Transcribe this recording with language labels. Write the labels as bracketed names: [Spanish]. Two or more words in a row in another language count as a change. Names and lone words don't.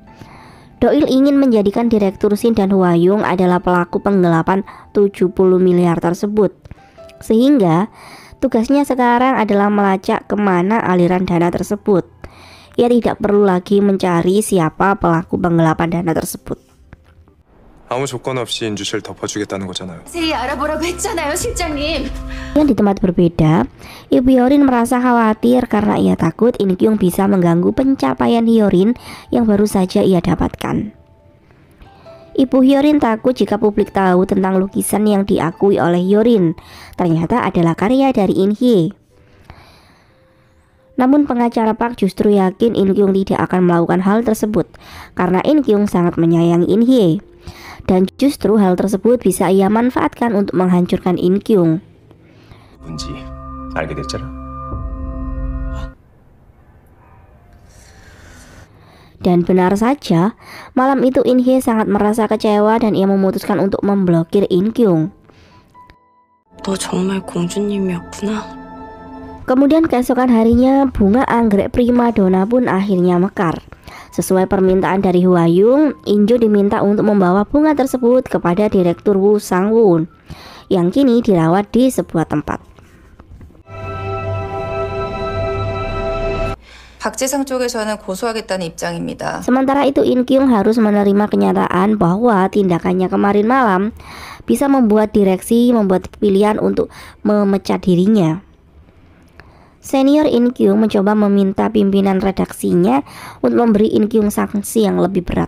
[Indonesian] Doil ingin menjadikan Direktur Shin dan Huayung adalah pelaku penggelapan 70 miliar tersebut, sehingga tugasnya sekarang adalah melacak kemana aliran dana tersebut. Ia tidak perlu lagi mencari siapa pelaku penggelapan dana tersebut. [Korean] 아무 조건 없이 인주 씨를 덮어주겠다는 거잖아요. 자세히 알아보라고 했잖아요, 실장님. [Indonesian] Yang di tempat berbeda, Ibu Hyorin merasa khawatir karena ia takut In Kyung bisa mengganggu pencapaian Hyorin yang baru saja ia dapatkan. Ibu Hyorin takut jika publik tahu tentang lukisan yang diakui oleh Hyorin ternyata adalah karya dari In Hye. Namun pengacara Park justru yakin In Kyung tidak akan melakukan hal tersebut karena In Kyung sangat menyayangi In Hye. Dan justru hal tersebut bisa ia manfaatkan untuk menghancurkan In Kyung. [Korean] 뭔지 알게 됐잖아. [Indonesian] Dan benar saja, malam itu In Hye sangat merasa kecewa dan ia memutuskan untuk memblokir In Kyung. [Korean] 너 정말 공주님이었구나. [Indonesian] Kemudian keesokan harinya, bunga anggrek primadona pun akhirnya mekar. Sesuai permintaan dari Huayung, Injo diminta untuk membawa bunga tersebut kepada Direktur Woo Sang-won yang kini dirawat di sebuah tempat. [Korean] 박재상 쪽에서는 고소하겠다는 입장입니다. [Indonesian] Sementara itu In Kyung harus menerima kenyataan bahwa tindakannya kemarin malam bisa membuat direksi membuat pilihan untuk memecat dirinya. Senior In Kyung mencoba meminta pimpinan redaksinya untuk memberi In Kyung sanksi yang lebih berat.